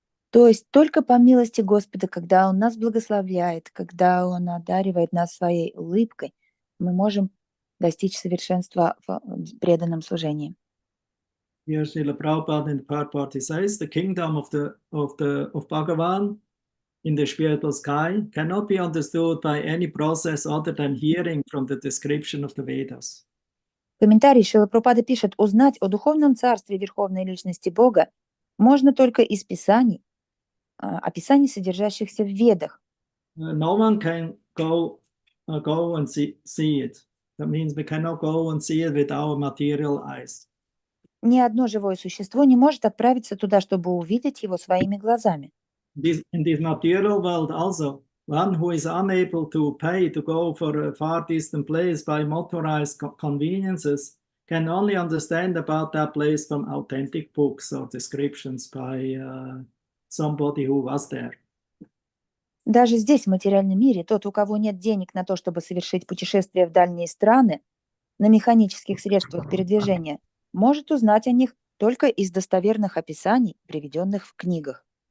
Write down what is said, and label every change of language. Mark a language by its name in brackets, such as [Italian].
[Russian] То есть только по милости Господа, когда Он нас благословляет, когда Он одаривает нас своей улыбкой, мы можем достичь совершенства в преданном служении. [English] Here Srila Prabhupada in the purport says, the kingdom of Bhagavan in the spiritual sky cannot be understood by any process other than hearing from the description of the Vedas. [Russian] Комментарий Шрила Прабхупада пишет: узнать о духовном царстве Верховной Личности Бога можно только из писаний, описаний, содержащихся в Ведах. [English] No one can go and see it. That means we cannot go and see it with our material eyes. [Russian] Ни одно живое существо не может отправиться туда, чтобы увидеть его своими глазами. [English] In this material world also, one who is unable to pay to go for a far distant place by motorized conveniences can only understand about that place from authentic books or descriptions by somebody who was there. [Russian] Даже здесь, в материальном мире, тот, у кого нет денег на то, чтобы совершить путешествие в дальние страны на механических средствах передвижения, может узнать о них только из достоверных описаний, приведенных в книгах.